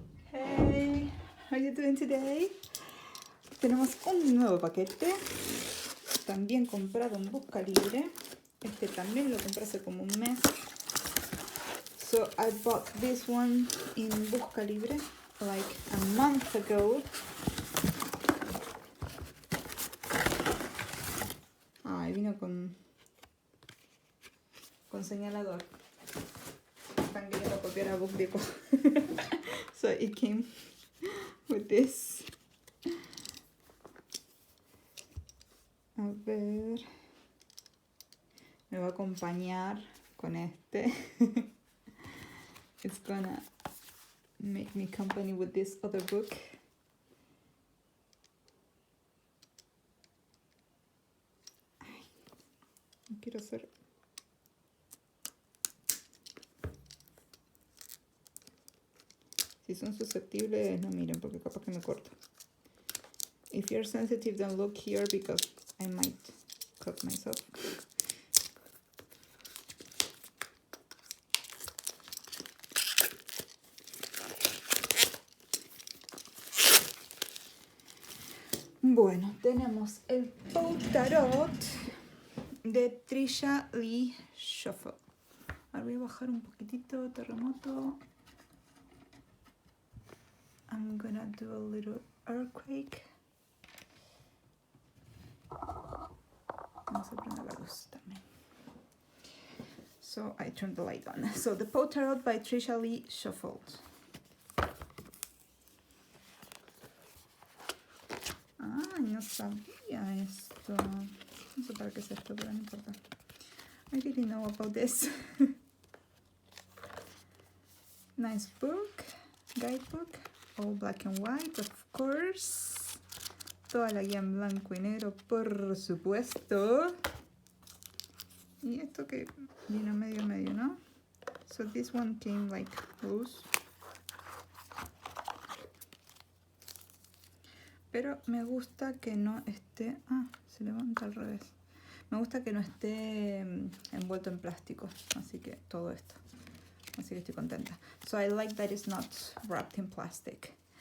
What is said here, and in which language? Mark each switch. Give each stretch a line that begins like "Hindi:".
English: Hey, how are you doing today?
Spanish: Tenemos un nuevo paquete, también comprado en Buscalibre. Este también lo compré hace como un mes.
English: So I bought this one in Buscalibre like a month ago.
Spanish: Ay, vino con señalador. Están queriendo copiar a Book Depot.
English: So it came with this.
Spanish: A ver. Me va a acompañar con este.
English: It's gonna make me company with this other book.
Spanish: Ay, no quiero hacer. Si son susceptibles, no miren porque capaz que me corto.
English: If you're sensitive, don't look here because I might cut myself.
Spanish: Bueno, tenemos el Tarot de Trisha Lee Shuffle. Ahora voy a bajar un poquitito, terremoto.
English: I'm gonna do a little earthquake.
Spanish: Vamos a prender la luz también.
English: So I turned the light on. So the Tarot by Trisha Lee Shuffle.
Spanish: Ah, no sabía esto. No sé para qué es esto, pero no importa.
English: I didn't know about this. Nice book, guidebook, all black and white, of course.
Spanish: Toda la guía en blanco y negro, por supuesto. Y esto que vino medio, ¿no?
English: So this one came like loose.
Spanish: Pero me gusta que no esté... Ah, se levanta al revés. Me gusta que no esté envuelto en plástico. Así que todo esto. Así que estoy contenta.
English: So I like that it's not wrapped in plastic.